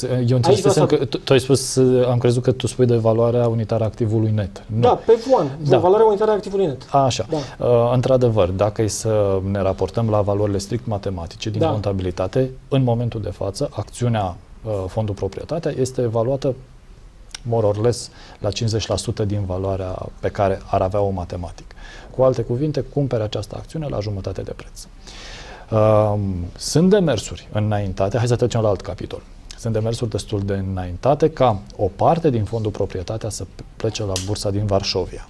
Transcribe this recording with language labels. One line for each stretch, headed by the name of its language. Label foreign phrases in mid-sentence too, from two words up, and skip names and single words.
Romanian: Eu înțeles că tu ai spus, am crezut că tu spui de valoarea unitară a activului net. Nu. Da, pe Vuan, valoarea unitară a activului net. Așa. Da. Într-adevăr, dacă e să ne raportăm la valorile strict matematice din contabilitate, în momentul de față, acțiunea Fondul Proprietatea este evaluată
English: more or less
Romanian: la 50% din valoarea pe care ar avea-o matematic. Cu alte cuvinte, cumpere această acțiune la jumătate de preț. Sunt demersuri înaintate, hai să trecem la alt capitol. Sunt demersuri destul de înaintate ca o parte din Fondul Proprietatea să plece la bursa din Varșovia.